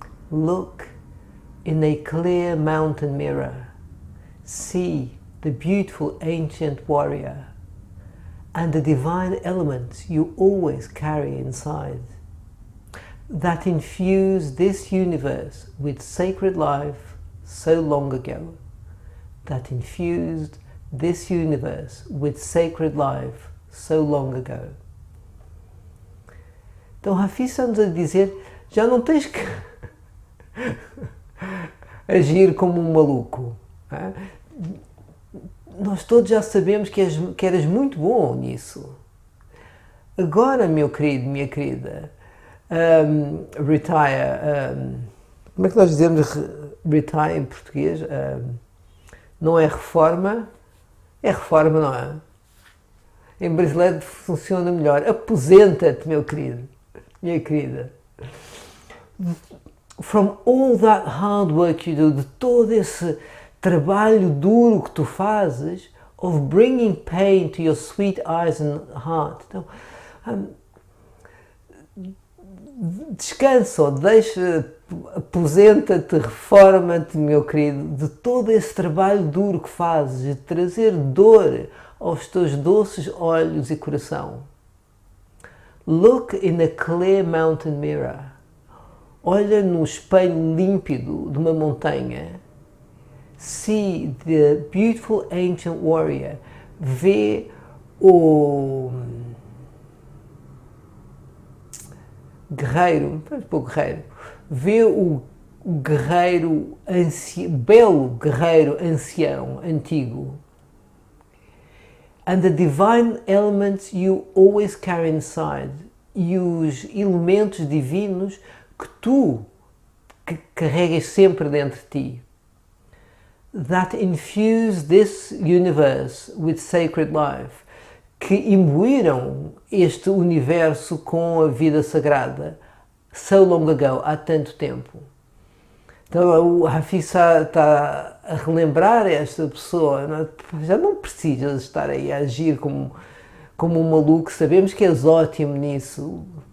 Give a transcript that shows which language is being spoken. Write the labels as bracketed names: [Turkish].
[English] Look in a clear mountain mirror, see the beautiful ancient warrior and the divine elements you always carry inside, that infused this universe with sacred life so long ago, that infused this universe with sacred life so long ago. [Portuguese] Então Hafiz está-nos a dizer, já não tens que agir como um maluco. Não? Nós todos já sabemos que eras muito bom nisso. Agora, meu querido, minha querida, retire, como é que nós dizemos retire em português? Não é reforma, é reforma, não é? Em brasileiro funciona melhor. Aposenta-te, meu querido, minha querida. [English] From all that hard work you do, [Portuguese] de todo esse trabalho duro que tu fazes, [English] of bringing pain to your sweet eyes and heart. [Portuguese] Então, descansa, deixa, aposenta-te, reforma-te, meu querido, de todo esse trabalho duro que fazes, de trazer dor aos teus doces olhos e coração. [English] Look in a clear mountain mirror. [Portuguese] Olha no espelho límpido de uma montanha. [English] See the beautiful ancient warrior. [Portuguese] Vê o guerreiro, vê o guerreiro belo guerreiro ancião, antigo. [English] And the divine elements you always carry inside. [Portuguese] E os elementos divinos que tu carregas sempre dentro de ti. [English] That infuse this universe with sacred life. [Portuguese] Que imbuíram este universo com a vida sagrada. [English] So long ago, [Portuguese] há tanto tempo. Então o Hafiz está a relembrar esta pessoa, não, já não precisas estar aí a agir como um maluco, sabemos que és ótimo nisso.